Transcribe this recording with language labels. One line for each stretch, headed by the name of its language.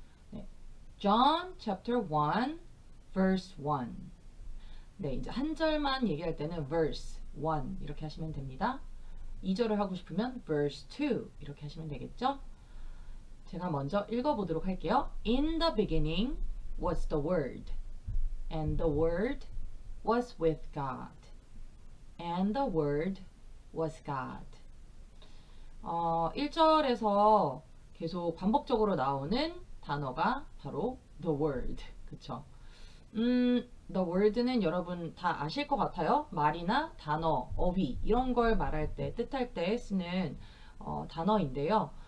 Korean: 네,
English: John chapter 1 verse 1
Korean: 네, 이제 한 절만 얘기할 때는
English: verse 1
Korean: 이렇게 하시면 됩니다. 2절을 하고 싶으면
English: verse 2
Korean: 이렇게 하시면 되겠죠? 제가 먼저 읽어보도록 할게요.
English: In the beginning was the word, and the word was with God, and the word was God.
Korean: 1절에서 계속 반복적으로 나오는 단어가 바로
English: the word.
Korean: 그쵸? the word는 여러분 다 아실 것 같아요. 말이나 단어, 어휘 이런 걸 말할 때, 뜻할 때 쓰는 단어인데요.